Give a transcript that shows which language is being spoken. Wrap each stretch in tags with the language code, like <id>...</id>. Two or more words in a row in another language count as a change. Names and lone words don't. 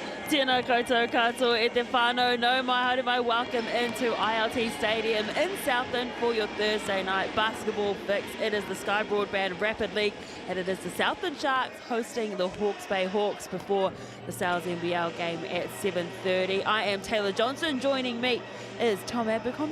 <mi>Tēnā koutou katoa e te whānau, no mai haere mai,</mi> <en>welcome into ILT Stadium in Southland for your Thursday night basketball fix. It is the Sky Broadband Rapid League and it is the Southland Sharks hosting the Hawke's Bay Hawks before the NZNBL game at 7:30. I am Taylor Johnson, joining me is Tom Abercrombie.</en>